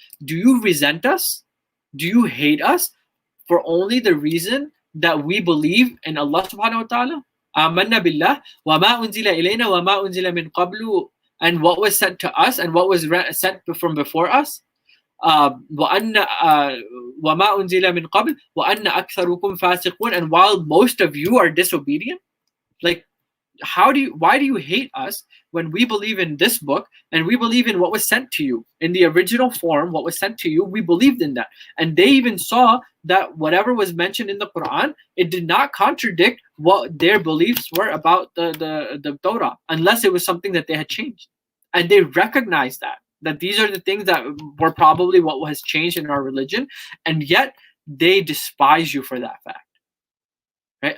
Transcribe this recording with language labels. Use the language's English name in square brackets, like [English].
[English] Do you resent us? Do you hate us for only the reason that we believe in Allah subhanahu wa ta'ala? [Arabic] آمَنَّا بِاللَّهِ وَمَا أُنزِلَ إِلَيْنَا وَمَا أُنزِلَ مِنْ قَبْلُ, [English] and what was sent to us and what was sent from before us. [Arabic] وَأَنَّ وَمَا أُنزِلَ مِنْ قَبْلُ وَأَنَّ أَكْثَرُكُمْ فَاسِقُونَ, [English] and while most of you are disobedient. Like, why do you hate us when we believe in this book and we believe in what was sent to you in the original form? What was sent to you, we believed in that, and they even saw that whatever was mentioned in the Quran, it did not contradict what their beliefs were about the Torah, unless it was something that they had changed, and they recognized that these are the things that were probably what has changed in our religion, and yet they despise you for that fact. Right?